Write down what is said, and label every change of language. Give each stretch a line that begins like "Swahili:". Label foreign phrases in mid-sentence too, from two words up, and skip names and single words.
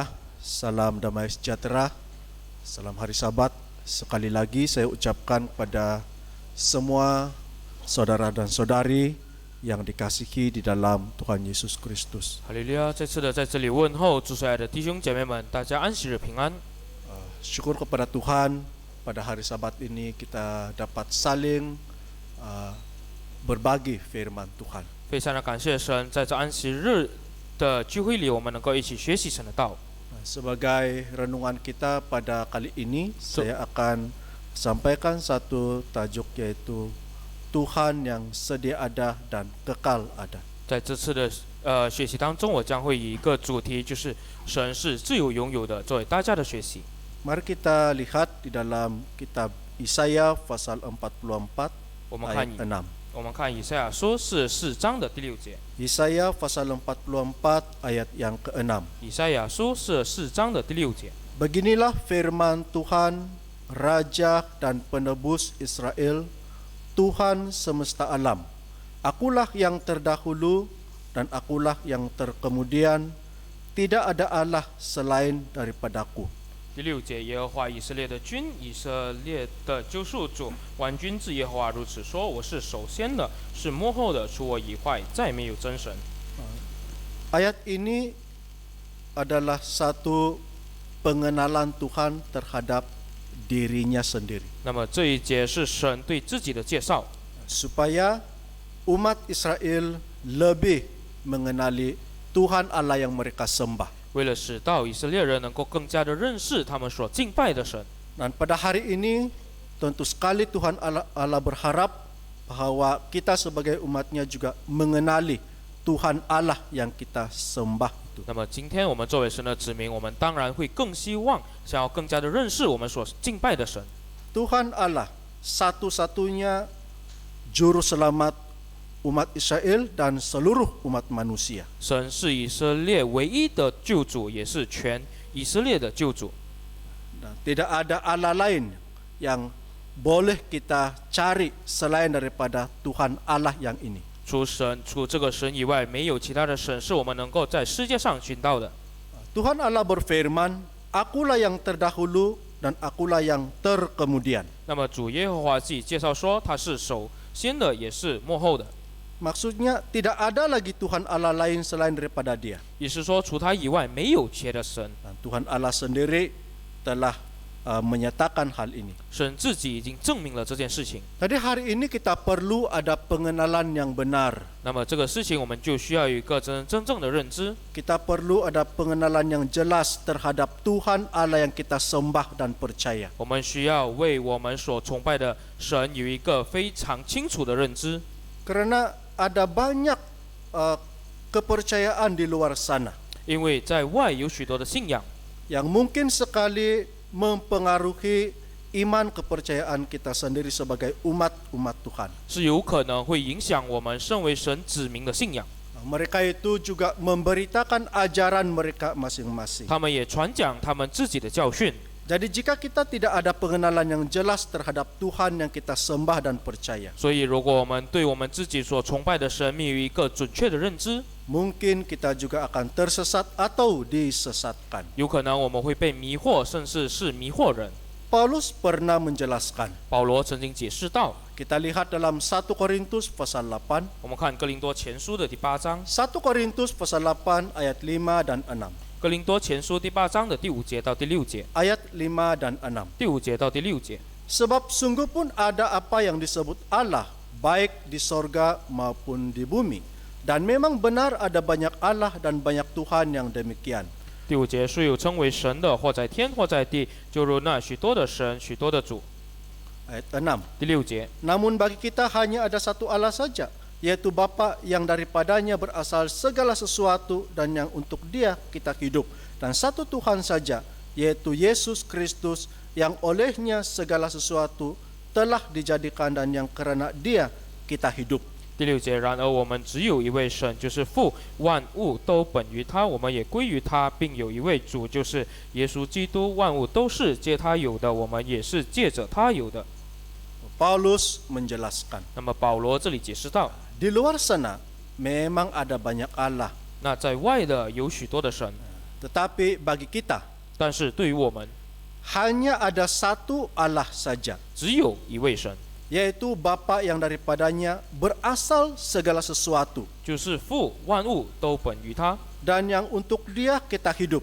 Malay: Salam damai sejahtera. Salam hari Sabat. Sekali lagi saya ucapkan pada semua saudara dan saudari yang dikasihi di dalam Tuhan Yesus Kristus.
Chinese: 哈利路亚！再次的在这里问候主所爱的弟兄姐妹们，大家安息日平安。
Malay: Syukur kepada Tuhan, pada hari Sabat ini kita dapat saling berbagi firman Tuhan.
Chinese: 非常的感谢神，在这安息日的聚会里，我们能够一起学习神的道。
Malay: Sebagai renungan kita pada kali ini, saya akan sampaikan satu tajuk yaitu Tuhan yang sedia ada dan kekal ada.
Chinese: 在这次的学习当中，我将会以一个主题，就是神是自由拥有的，作为大家的学习。
Malay: Mari kita lihat di dalam kitab Yesaya pasal 44
Chinese: 我们
Malay: ayat
Chinese: 看 6. 我们看以赛亚书是4章的第6节。
Malay: Yesaya pasal 44 ayat yang ke-6.
Chinese: 以赛亚书是4章的第6节。
Malay: Beginilah firman Tuhan, Raja dan Penebus Israel, Tuhan semesta alam. Akulah yang terdahulu dan akulah yang terkemudian, tidak ada Allah selain daripadaku.
Chinese: 第6节，耶和华以色列的君，以色列的救赎主，万军之耶和华如此说：我是首先的，是末后的，除我以外再没有真神。
Malay: Ayat ini adalah satu pengenalan Tuhan terhadap dirinya sendiri,
Chinese: 那么这一节是神对自己的介绍，
Malay: supaya umat Israel lebih mengenali Tuhan Allah yang mereka sembah.
Chinese: 为了使到以色列人能够更加的认识他们所敬拜的神。
Malay: Dan pada hari ini tentu sekali Tuhan Allah berharap bahwa kita sebagai umatnya juga mengenali Tuhan Allah yang kita sembah itu.
Chinese: 那么今天我们作为神的子民，我们当然会更希望想要更加的认识我们所敬拜的神。
Malay: Tuhan Allah satu-satunya juru selamat umat Israel dan seluruh umat manusia.
Chinese: 神是以色列唯一的救主，也是全以色列的救主。
Malay: Nah, tidak ada Allah lain yang boleh kita cari selain daripada Tuhan Allah yang ini.
Chinese: 除这个神以外，没有其他的神是我们能够在世界上寻到的。
Malay: Tuhan Allah berfirman, Akulah yang terdahulu dan akulah yang terkemudian.
Chinese: 那么主耶和华自己介绍说，他是首先的，也是末后的。
Malay: Maksudnya tidak ada lagi Tuhan Allah lain selain daripada Dia.
Chinese: 也是说，除他以外没有别的神。
Malay: Dan Tuhan Allah sendiri telah menyatakan hal ini.
Chinese: 神自己已经证明了这件事情。
Malay: Jadi hari ini kita perlu ada pengenalan yang benar.
Chinese: 那么这个事情，我们就需要有一个真正的认知。
Malay: Kita perlu ada pengenalan yang jelas terhadap Tuhan Allah yang kita sembah dan percaya.
Chinese: 我们需要为我们所崇拜的神有一个非常清楚的认知。
Malay: Karena ada banyak kepercayaan di luar sana
Chinese: 因为在外有许多的信仰，
Malay: yang mungkin sekali mempengaruhi iman kepercayaan kita sendiri sebagai umat Tuhan.
Chinese: 是有可能会影响我们身为神子民的信仰。
Malay: Mereka itu juga memberitakan ajaran mereka masing-masing.
Chinese: 他们也传讲他们自己的教训。
Malay: Jadi jika kita tidak ada pengenalan yang jelas terhadap Tuhan yang kita sembah dan percaya,
Chinese: 所以，如果我们对我们自己所崇拜的神没有一个准确的认知，
Malay: mungkin kita juga akan tersesat atau disesatkan.
Chinese: 有可能我们会被迷惑，甚至是迷惑人。
Malay: Paulus pernah menjelaskan.
Chinese: 保罗曾经解释到，
Malay: Kita lihat dalam 1 Korintus pasal 8.
Chinese: 我们看哥林多前书的第8章，
Malay: 1 Korintus pasal 8 ayat 5 dan 6.
Chinese: 哥林多前书第8章的第5节到第6节，
Malay: Ayat 5 dan 6.
Chinese: 第5节到第6节。
Malay: Sebab sungguh pun ada apa yang disebut Allah, baik di sorga maupun di bumi. Dan memang benar ada banyak Allah dan banyak Tuhan yang demikian.
Chinese: 第5节，虽有称为神的，或在天，或在地，就如那许多的神，许多的主。
Malay: Ayat 6.
Chinese: 第6节，
Malay: Namun bagi kita hanya ada satu Allah saja, yaitu Bapa yang daripadanya berasal segala sesuatu dan yang untuk Dia kita hidup. Dan satu Tuhan saja, yaitu Yesus Kristus, yang olehnya segala sesuatu telah dijadikan dan yang karena Dia kita hidup.
Chinese: 第6节，然而我们只有一位神，就是父，万物都本于他，我们也归于他，并有一位主，就是耶稣基督，万物都是借他有的，我们也是借着他有的。
Malay: Paulus menjelaskan,
Chinese: 那么保罗这里解释到，
Malay: di luar sana memang ada banyak Allah,
Chinese: 那在外的有许多的神，
Malay: tetapi bagi kita
Chinese: 但是对于我们
Malay: hanya ada satu Allah saja,
Chinese: 只有一位神，
Malay: yaitu Bapa yang daripadanya berasal segala sesuatu,
Chinese: 就是父，万物都本于他，
Malay: dan yang untuk Dia kita hidup.